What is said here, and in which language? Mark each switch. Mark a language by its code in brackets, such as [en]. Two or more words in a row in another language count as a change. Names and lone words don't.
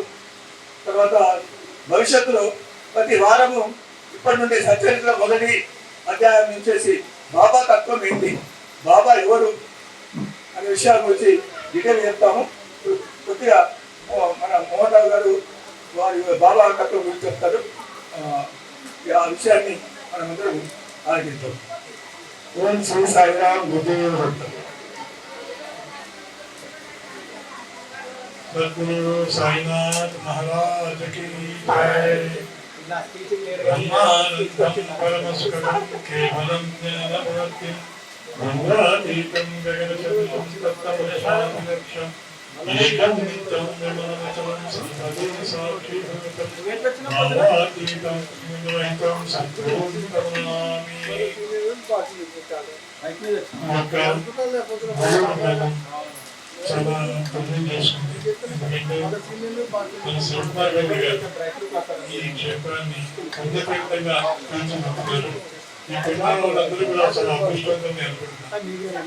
[te] తర్వాత భవిష్యత్తులో ప్రతి వారము ఇప్పటి నుండి సచ్చరిత్ర మొదటి అధ్యాయం నుంచేసి బాబా తత్వం ఏంటి, బాబా ఎవరు అనే విషయాల గురించి డీటెయిల్ చెప్తాము. కొద్దిగా మన మోహన్ రావు గారు వారి బాబా తత్వం గురించి చెప్తారు. ఆ విషయాన్ని మనమందరం ఆలోచిస్తాం. ఓం శ్రీ సాయిరామ్ గురుదేవ [hi] सद्गुरु साईनाथ महाराज की जय। [sa] ब्रह्मानंदं परमसुखदं केवलं ज्ञानमूर्तिं ब्रह्मातीतं गगनचलनं तत्तमशान्तिलक्ष्यम् एकं नित्यं निर्मलमचलं सम्पदे साक्षीभूतं भावातीतं निर्वहितं सद्गुरुं प्रणमामि। [te] చాలా పనులు చేసుకుంది. మన శ్రీపాదరెడ్డి గారు ఈ క్షేత్రాన్ని అద్భుతంగా తీర్చిదిద్దుతారు. ఈ పిల్లల వాళ్ళందరూ కూడా చాలా అదృష్టంగా ఏర్పడుతున్నారు.